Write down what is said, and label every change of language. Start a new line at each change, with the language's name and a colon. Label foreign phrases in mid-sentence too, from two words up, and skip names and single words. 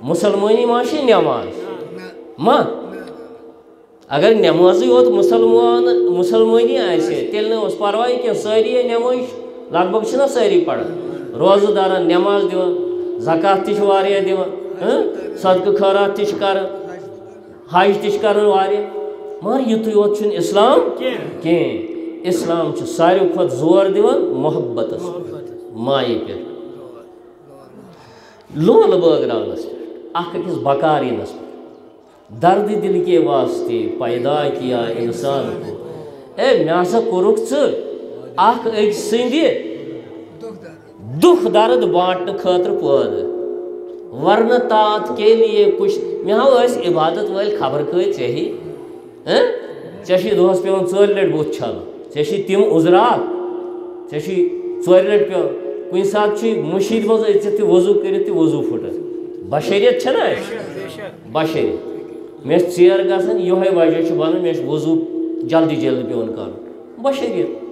Kashmiri: مُسلمٲنی ما چھِ نٮ۪ماز ما اگر نٮ۪مازٕے یوت مُسلمٲنی آسہِ ہے تیٚلہِ نہٕ اوس پرواے کینٛہہ سٲری نٮ۪مٲز لگ بگ چھِنہ سٲری پران روزٕ دارن نٮ۪ماز دِوان زکات تہِ چھِ واریاہ دِوان صدقہٕ خٲرات تہِ چھِ کران حج تہِ چھِ کران واریاہ مگر یُتُے یوت چھُنہٕ اِسلام کینٛہہ اِسلام چھُ ساروی کھۄتہٕ زور دِوان محبتس مایہِ پٮ۪ٹھ لولہٕ بٲگراونس پٮ۪ٹھ اکھ أکِس بکار یِنس پٮ۪ٹھ
Urdu: درد دل کے واسطے پیدا کیا انسان کو
Kashmiri: مےٚ ہسا کوٚرُکھ ژٕ اکھ أکۍ سٕنٛدِ دُکھ درد بانٹنہٕ خٲطرٕ پٲدٕ
Urdu: ورنہٕ تات کے لیے کچھ
Kashmiri: مےٚ ہاو ٲسۍ عبادت وٲلۍ خبر کۭتۍ ژےٚ ژےٚ چھُے دۄہس پیٚوان 4 لٹہِ بُتھ چھلُن ژےٚ چھُے تِم عُذرات ژےٚ چھُے 4 لٹہِ پیٚوان کُنہِ ساتہٕ چھُے مٔشیٖد منٛز أژِتھ تہِ وضوٗ کٔرِتھ تہِ وضوٗ پھٕٹان بشریت چھَنہ اَسہِ بشریت مےٚ چھِ ژیر گژھان یِہوٚے وجہ چھُ بنان مےٚ چھُ وضوٗ جلدی جلدی پیٚوان کرُن بشریت